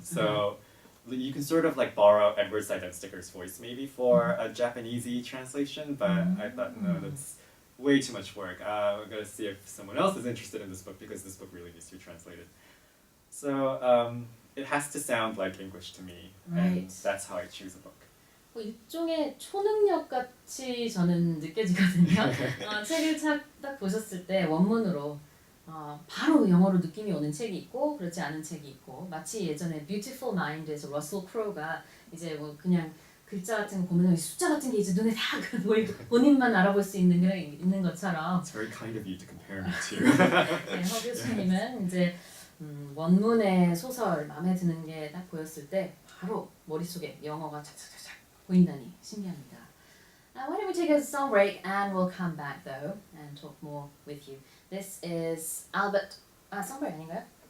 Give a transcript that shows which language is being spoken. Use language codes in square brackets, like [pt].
[en] So you can sort of like borrow Edward Said Sticker's voice maybe for a Japanesey translation, but I thought no, that's way too much work. I'm gonna see if someone else is interested in this book because this book really needs to be translated. So it has to sound like English to me, and Right. that's how I choose a book. [ko] 뭐 일종의 초능력 같이 저는 느껴지거든요. 책을 딱 보셨을 때 원문으로 바로 영어로 느낌이 오는 책이 있고 그렇지 않은 책이 있고 마치 예전에 Beautiful Mind에서 러셀 크로우가 이제 뭐 그냥 글자 같은 거 보면 숫자 같은 게 이제 눈에 다 보이고 본인만 알아볼 수 있는 게 있는 것처럼 [en] It's very kind of you to compare me to. [ko] 네, 허 교수님은 이제 원문의 소설 마음에 드는 게 딱 보였을 때 바로 머릿속에 영어가 착착착착 보인다니 신기합니다. [en] Why don't we take a song break and we'll come back though and talk more with you. This is Albert. song break [ko] 아닌가요?